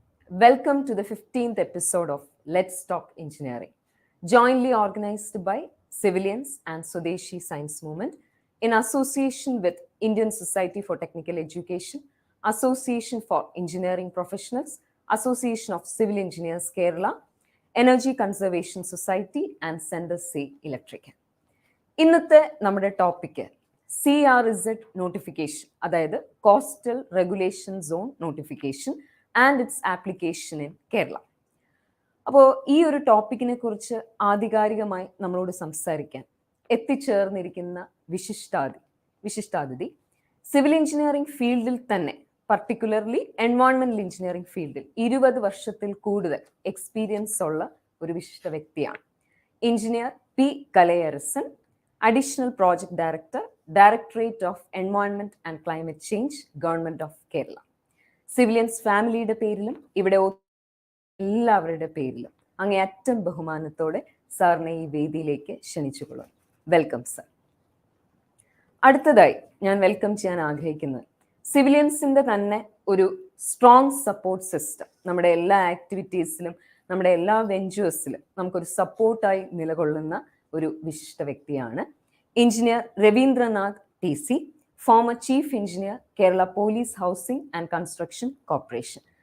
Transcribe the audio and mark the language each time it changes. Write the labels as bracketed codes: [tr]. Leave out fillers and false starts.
[en] Welcome to the 15th episode of Let's Talk Engineering, jointly organized by Civilians and Swadeshi Science Movement in association with Indian Society for Technical Education, Association for Engineering Professionals, Association of Civil Engineers Kerala, Energy Conservation Society, and Sender Say Electric. [ml] ഇന്നത്തെ നമ്മുടെ topic CRZ notification, അതായത് coastal regulation zone notification [en] And its application in Kerala. [ml] അപ്പോൾ ഈ ഒരു ടോപ്പിക്കിനെ കുറിച്ച് ആധികാരികമായി നമ്മളോട് സംസാരിക്കാൻ എത്തിച്ചേർന്നിരിക്കുന്ന വിശിഷ്ടാതിഥി സിവിൽ എഞ്ചിനീയറിംഗ് ഫീൽഡിൽ തന്നെ, പർട്ടിക്കുലർലി എൻവയോൺമെന്റൽ എഞ്ചിനീയറിംഗ് ഫീൽഡിൽ 20 വർഷത്തിൽ കൂടുതൽ എക്സ്പീരിയൻസ് ഉള്ള ഒരു വിശിഷ്ട വ്യക്തിയാണ്. [en] Engineer P Kalaiyarasan, Additional Project Director, Directorate of Environment and Climate Change, Government of Kerala. [ml] Civilians ഫാമിലിയുടെ പേരിലും ഇവിടെ എല്ലാവരുടെ പേരിലും അങ്ങേയറ്റം ബഹുമാനത്തോടെ സാറിനെ ഈ വേദിയിലേക്ക് ക്ഷണിച്ചുകൊള്ളും. Welcome sir. അടുത്തതായി ഞാൻ വെൽക്കം ചെയ്യാൻ ആഗ്രഹിക്കുന്നത് സിവിലിയൻസിന്റെ തന്നെ ഒരു സ്ട്രോങ് സപ്പോർട്ട് സിസ്റ്റം നമ്മുടെ എല്ലാ ആക്ടിവിറ്റീസിലും, നമ്മുടെ എല്ലാ വെഞ്ചേഴ്സിലും നമുക്കൊരു സപ്പോർട്ടായി നിലകൊള്ളുന്ന ഒരു വിശിഷ്ട വ്യക്തിയാണ് engineer Ravindranath TC, former chief engineer Kerala police housing and construction corporation.